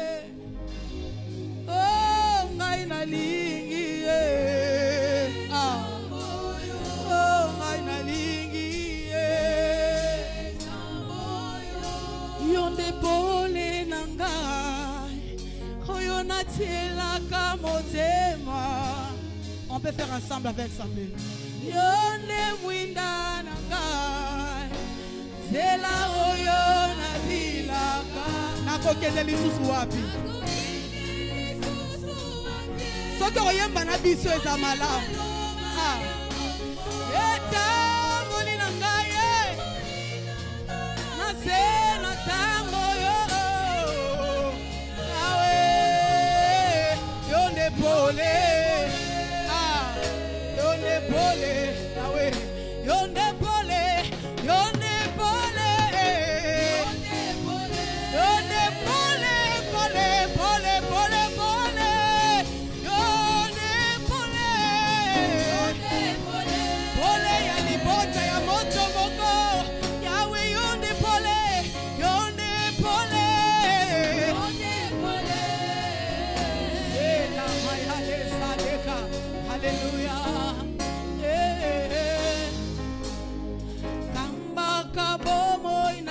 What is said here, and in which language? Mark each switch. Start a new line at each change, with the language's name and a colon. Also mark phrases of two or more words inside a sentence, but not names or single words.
Lingala: oh ngai nalingi ye ah oh ngai nalingi ye yo nde pole na ngai oyo natielaka motema
French: on peut faire ensemble avec Samuel
Lingala: yo nde mwinda na ngai zela oyo nabilaka nakokende lisusu wapi soki oyemba na biso eza malamu etamboli na ngai nase na tango yo awe yo nde pole yo nde pole awe yo nde pole yo nde pole yo nde pole pole pole pole pole yo nde pole pole ya libota ya moto moko yawe yo nde pole yo nde pole la maya de sadeka haleluya kambaka bomoi na